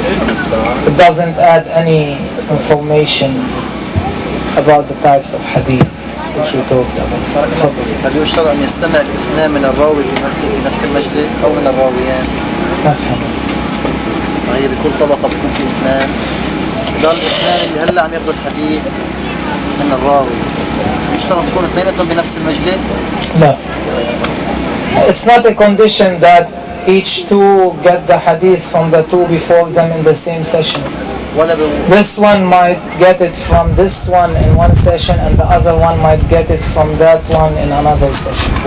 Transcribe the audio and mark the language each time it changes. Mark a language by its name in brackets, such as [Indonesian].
[English] It doesn't add any information about the types of hadith which we talked about. [Arabic] الاثنان اللي هلا عم يقبل حديث من الراوي، مش شرط تكون اثنيناتهم بنفس المجلس. لا. [English] It's not a condition that each two get the hadith from the two before them in the same session. This one might get it from this one in one session and the other one might get it from that one in another session.